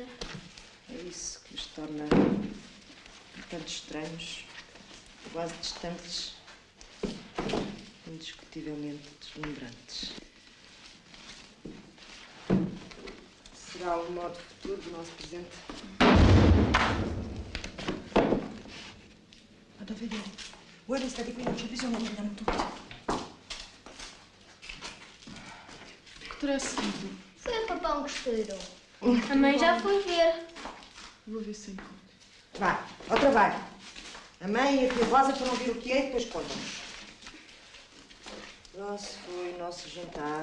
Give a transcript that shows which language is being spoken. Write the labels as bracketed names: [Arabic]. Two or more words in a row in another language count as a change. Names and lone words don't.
[Portuguese] É isso que os torna tanto estranhos, quase distantes, indiscutivelmente deslumbrantes. Será o modo futuro do nosso presente? [Italian] Vado a vedere. Voi restate qui, non c'è bisogno, andiamo tutti. [Portuguese] O que terá sido? Foi o papão que estourou. A mãe já foi ver. Vou ver se encontro. Vai, ao trabalho. A mãe e a tia Rosa foram ver o que é e depois contam-nos. Lá se foi o nosso jantar.